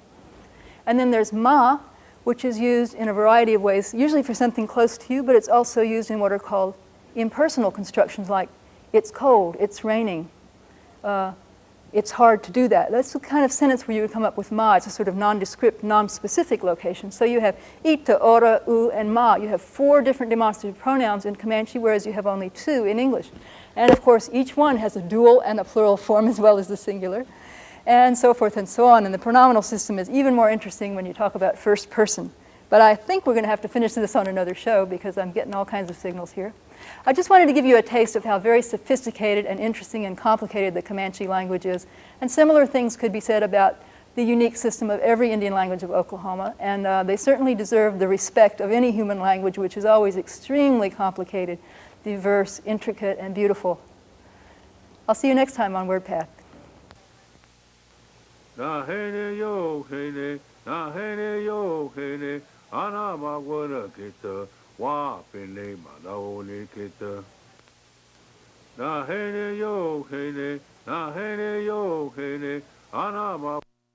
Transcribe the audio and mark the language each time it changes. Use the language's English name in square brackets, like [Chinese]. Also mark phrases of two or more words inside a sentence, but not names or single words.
[English] And then there's ma, which is used in a variety of ways, usually for something close to you, but it's also used in what are called impersonal constructions, like it's cold, it's raining, it's hard to do that. That's the kind of sentence where you would come up with ma. It's a sort of nondescript, non-specific location. [Comanche] So you have ita, ora, u, [English] and ma. You have 4 different demonstrative pronouns in Comanche, whereas you have only 2 in English. And of course, each one has a dual and a plural form as well as the singular, and so forth and so on. And the pronominal system is even more interesting when you talk about first person. But I think we're going to have to finish this on another show because I'm getting all kinds of signals here. I just wanted to give you a taste of how very sophisticated and interesting and complicated the Comanche language is. And similar things could be said about the unique system of every Indian language of Oklahoma. And they certainly deserve the respect of any human language, which is always extremely complicated, diverse, intricate, and beautiful. I'll see you next time on Wordpath. [Comanche] Wa pene madaone keta. Na hene yo hene, ana ma.